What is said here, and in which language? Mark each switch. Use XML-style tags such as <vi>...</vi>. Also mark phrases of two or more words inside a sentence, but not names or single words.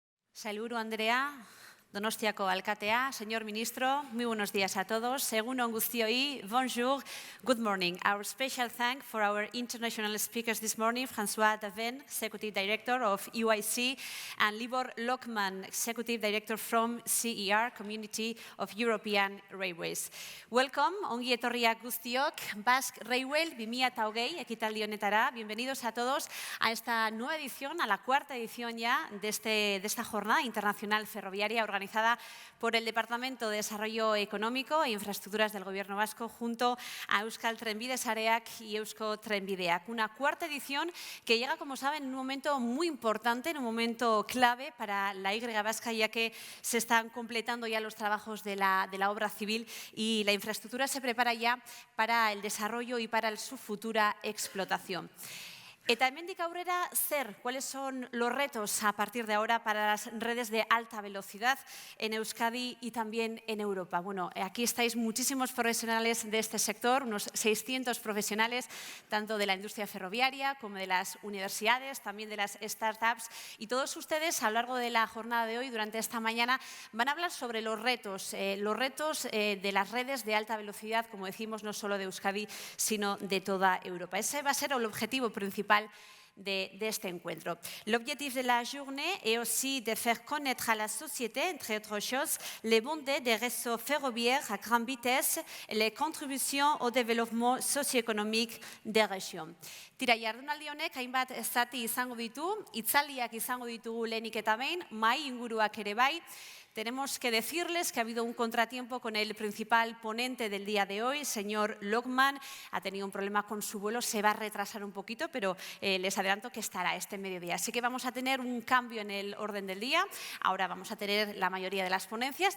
<eu>Sailburu Andrea, Donostiako alkatea,</eu> <es>señor ministro, muy buenos días a todos.</es> <eu>Egun on guztioi,</eu> <fr>bonjour,</fr> <en>good morning. Our special thanks for our international speakers this morning, François Daven, Executive Director of UIC, and Libor Lokman, Executive Director from CER, Community of European Railways. Welcome,</en> <eu>ongi etorriak guztiok, Basque Railway 2020 ekitaldi honetara.</eu> <es>Bienvenidos a todos a esta nueva edición, a la cuarta edición ya de esta jornada internacional ferroviaria organizada por el Departamento de Desarrollo Económico e Infraestructuras del Gobierno Vasco junto a Euskal Trenbide Sareak y Eusko Trenbideak. Una cuarta edición que llega, como saben, en un momento muy importante, en un momento clave para la Y vasca, ya que se están completando ya los trabajos de la obra civil y la infraestructura se prepara ya para el desarrollo y para su futura explotación.</es> <eu>Eta hemendik aurrera,</eu> <es>¿cuáles son los retos a partir de ahora para las redes de alta velocidad en Euskadi y también en Europa? Bueno, aquí estáis muchísimos profesionales de este sector, unos 600 profesionales, tanto de la industria ferroviaria como de las universidades, también de las startups, y todos ustedes a lo largo de la jornada de hoy, durante esta mañana, van a hablar sobre los retos de las redes de alta velocidad, como decimos, no solo de Euskadi, sino de toda Europa. Ese va a ser el objetivo principal de este encuentro.</es> <fr>L'objectif de la journée est aussi de faire connaître à la société, entre autres choses, les bondés des réseaux ferroviaires à grande vitesse et les contributions au développement socio-économique des régions.</fr> <eu>Tira, jardunaldi honek hainbat zati izango ditu, hitzaldiak izango ditugu lehenik eta behin, mahai inguruak ere bai.</eu> <es>Tenemos que decirles que ha habido un contratiempo con el principal ponente del día de hoy, señor Lokman. Ha tenido un problema con su vuelo, se va a retrasar un poquito, pero les adelanto que estará este mediodía. Así que vamos a tener un cambio en el orden del día. Ahora vamos a tener la mayoría de las ponencias.</es>